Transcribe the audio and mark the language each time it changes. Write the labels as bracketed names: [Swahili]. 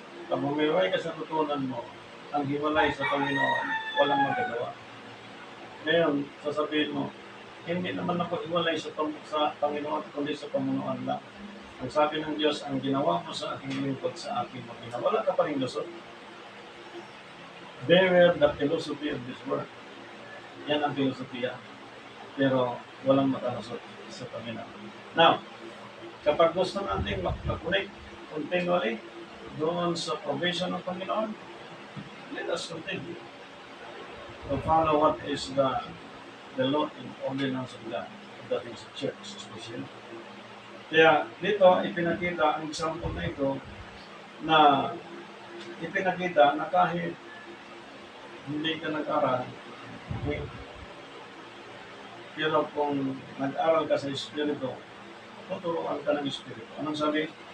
[Filipino] Pag humiwalay ka sa natutunan mo, ang hiwalay sa Panginoon, walang magagawa. Ngayon, sasabihin mo, hindi naman ako iwalay sa Panginoon, kundi sa pamunuan lang. Ang sabi ng Diyos, ang ginawa mo sa aking lingkod sa aking magina. Wala ka pa rin lusot. [English] Beware the philosophy of this world. [Filipino] Yan ang filosofiya. Pero walang makalusot sa Panginoon. [English] Now, [Filipino] kapag gusto natin mag-connect continually doon sa provision ng Panginoon, [English] let us continue to follow what is the the law and ordinance of God. That is church, especially. [Filipino] Kaya dito, ipinakita ang example na ito na ipinakita na kahit hindi ka nag-aral, okay, pero kung nag-aral ka sa Espiritu, tuturuan ka ng Espiritu. Anong sabi?